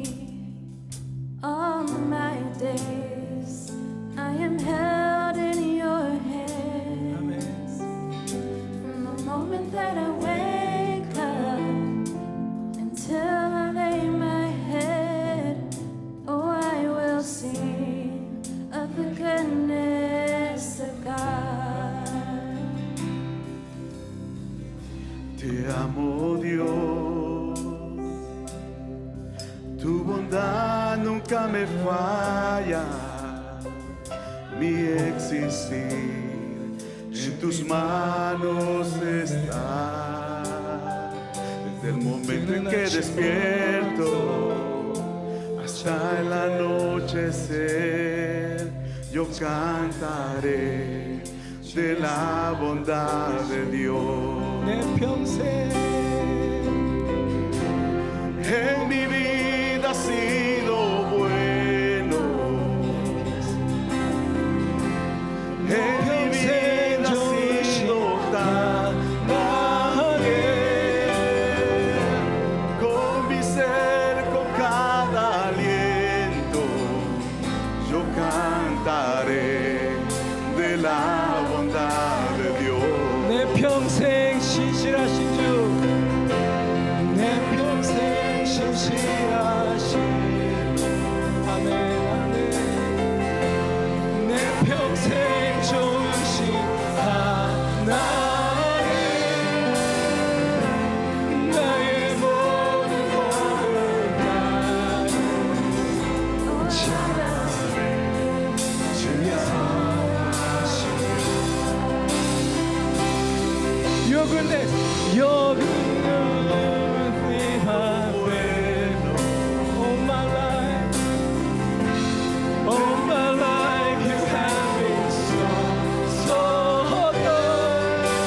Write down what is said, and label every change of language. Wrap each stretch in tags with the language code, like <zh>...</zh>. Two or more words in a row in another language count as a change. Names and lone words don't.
<en>All my days I am held in your hands. From the moment that I wake up until I lay my head, oh, I will sing of the goodness of God.</en> <es>Te amo, Dios, tu bondad nunca me falla, mi existir en tus manos está. Desde el momento en que despierto hasta el anochecer, yo cantaré de la bondad de Dios.</es> <ko>내 평생</ko> <es>En mi vida ha sido bueno. En mi vida ha sido tan bien. Con mi ser, con cada aliento, yo cantaré de la bondad de Dios.</es> <ko>내 평생 신실하신 주 내 평생 신실하신 아멘 아멘 내 평생 좋으신 하나님 나의 모든 것을 다해 찬양해 주여</ko> <en>Your goodness, your goodness, all my life, you have been so, so good.</en>